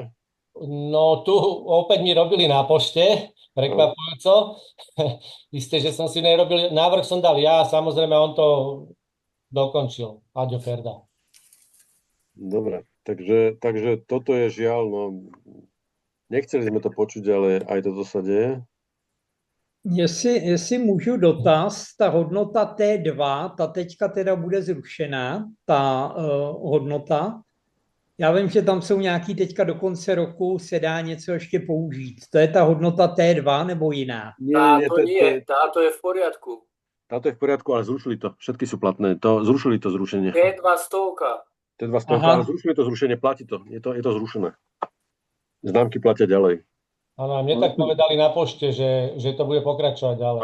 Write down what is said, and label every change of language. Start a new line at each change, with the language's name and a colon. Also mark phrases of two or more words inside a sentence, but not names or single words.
Slovak: No, tu opäť mi robili na pošte, prekvapujúco. Isté, že som si nerobil, návrh som dal ja, samozrejme on to dokončil, Aďo Ferda. Dobre, takže toto je žiaľ, no nechceli sme to počuť, ale aj toto sa deje.
Czech: Jestli můžu dotaz, ta hodnota T2, ta teďka teda bude zrušená, ta hodnota. Já vím, že tam jsou nějaký teďka do konce roku, se dá něco ještě použít. To je ta hodnota T2 nebo jiná?
Slovak: Táto je v poriadku. Táto je v poriadku, ale zrušili to. Všetky sú platné. Zrušili to zrušenie. T2 stovka. T2 stovka, ale zrušili to zrušenie, platí to. Je to zrušené. Známky platia ďalej. Áno, mne tak povedali na pošte, že to bude pokračovať ďalej.